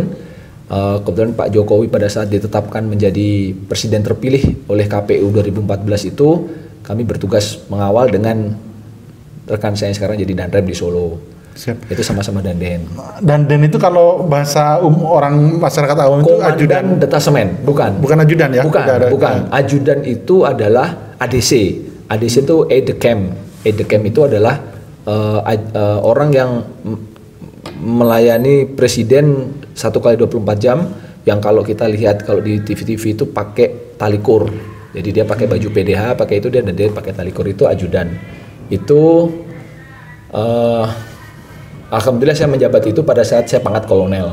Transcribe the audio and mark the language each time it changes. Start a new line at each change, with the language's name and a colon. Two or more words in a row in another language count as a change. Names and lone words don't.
Indonesian: Kebetulan Pak Jokowi pada saat ditetapkan menjadi presiden terpilih oleh KPU 2014 itu kami bertugas mengawal dengan rekan saya yang sekarang jadi Danrem di Solo. Siap. Itu sama-sama Dandan. Dandan itu kalau bahasa orang masyarakat awam itu ajudan detasemen, bukan ajudan ya? Bukan. Ajudan itu adalah ADC. ADC itu
French: aide de camp. Aide de camp
Indonesian: itu adalah orang yang melayani presiden 1 kali 24 jam yang kalau kita lihat kalau di TV-TV itu pakai talikur. Jadi dia pakai baju PDH, pakai itu dia pakai talikur, itu ajudan. Itu alhamdulillah saya menjabat itu pada saat saya pangkat kolonel.